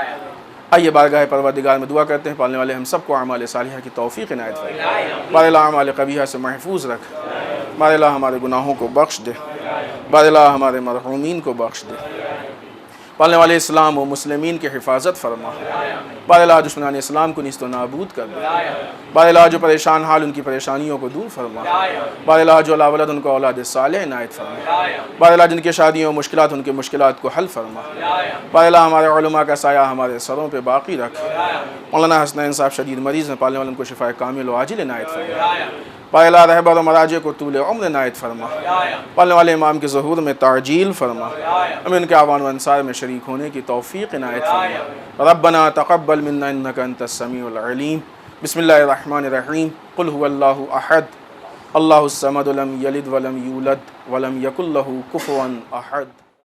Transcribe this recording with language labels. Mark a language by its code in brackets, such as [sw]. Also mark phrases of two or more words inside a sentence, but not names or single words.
[ur] آئیے بارگاہ پروردگار میں دعا کرتے ہیں، پالنے والے ہم سب کو اعمال صالحہ کی توفیق عنایت فرما. بار اللہ اعمال قبیحہ سے محفوظ رکھ. بار اللہ ہمارے گناہوں کو بخش دے. بار اللہ ہمارے مرحومین کو بخش دے. پالنے والے اسلام و مسلمین کی حفاظت فرما. بار اللہ دشمنان اسلام کو نیست و نابود کر دے. بار اللہ جو پریشان حال ان کی پریشانیوں کو دور فرما. بار اللہ جو اولاد ان کو اولاد صالح عنایت فرما. بار اللہ جن کے شادیوں مشکلات ان کے مشکلات کو حل فرما. بار اللہ ہمارے علماء کا سایہ ہمارے سروں پہ باقی رکھ. مولانا حسنین صاحب شدید مریض ہیں، پالنے والے ان کو شفا کامل و عاجل عنایت فرما. بار اللہ رہبر و مراجع کو طول عمر عنایت فرما. پالنے والے امام کے ظہور میں تعجیل فرما. ہمیں ان کے اعوان و انصار میں شریک ہونے کی توفیق عنایت فرما. [ar] ربنا تقبل منا انك انت السميع العليم. بسم اللہ الرحمن الرحیم. قل هو اللہ احد اللہ الصمد لم یلد ولم یولد ولم یکن له کفوا احد.